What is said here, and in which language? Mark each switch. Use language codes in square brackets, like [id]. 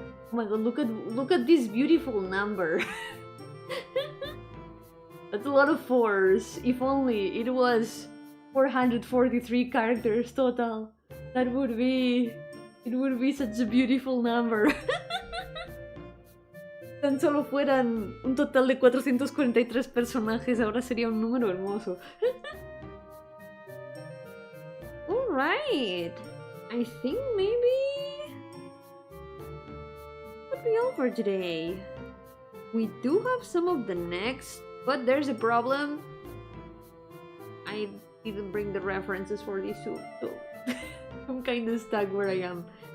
[en] Oh my god, look at this beautiful number. That's a lot of fours. If only it was 443 characters total. It would be such a beautiful number. [es] Tan solo fueran un total de 443 personajes, ahora sería un número hermoso. [en] Alright, I think maybe would be all for today. We do have some of the next, but there's a problem. I didn't bring the references for these two, so I'm kinda stuck where I am.